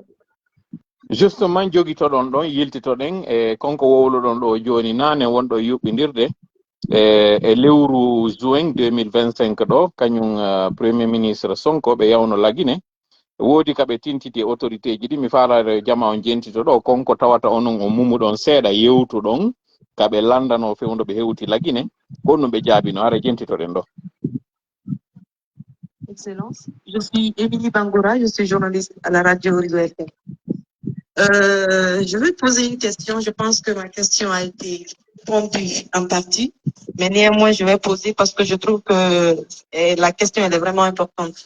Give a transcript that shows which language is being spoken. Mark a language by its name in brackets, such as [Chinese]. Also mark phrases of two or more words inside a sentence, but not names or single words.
[Fula] justement jogitoɗon ɗon yiltitoɗen e konko wowluɗon ɗo joni nane wonɗo yuɓɓindirde e lewru juin 2025 ɗo kañum [French] premier ministre [Fula] Sonko ɓe yawno lagine woodi kaɓe tintiti autorité ji ɗi mi faalare jama on jentito ɗo konko tawata onon o mumuɗon seeɗa yewtuɗon kaɓe landano fewndo ɓe hewti lagine honno ɓe jaabino ara jentitoɗen ɗo. [French] Excellence. Je suis Émilie Bangora, je suis journaliste à la radio Horizon FM. Je vais poser une question. Je pense que ma question a été répondue en partie, mais néanmoins, je vais poser parce que je trouve que la question elle est vraiment importante.